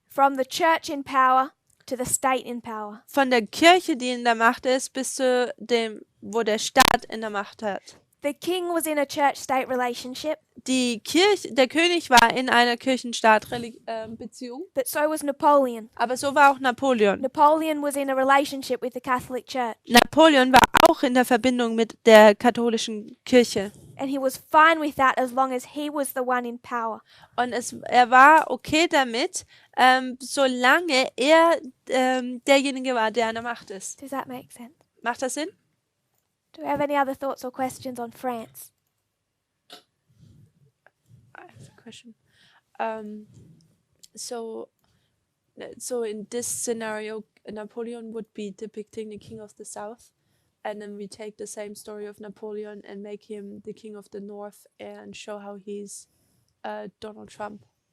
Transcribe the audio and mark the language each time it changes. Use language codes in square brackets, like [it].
[en] From the church in power to the state in power. [de] Von der Kirche, die in der Macht ist, bis zu dem, wo der Staat in der Macht hat. [en] The king was in a church-state relationship, [de] Der König war in einer Kirchenstaat-Beziehung, [en] but so was Napoleon. [de] aber so war auch Napoleon. [en] Napoleon was in a relationship with the Catholic Church. [de] Napoleon war auch in der Verbindung mit der katholischen Kirche. [en] And he was fine with that as long as he was the one in power. [de] Und er war okay damit, solange er derjenige war, der an der Macht ist. [en] Does that make sense? [de] Macht das Sinn? [en] Do we have any other thoughts or questions on France? I have a question. So in this scenario, Napoleon would be depicting the king of the south, and then we take the same story of Napoleon and make him the king of the north and show how he's Donald Trump.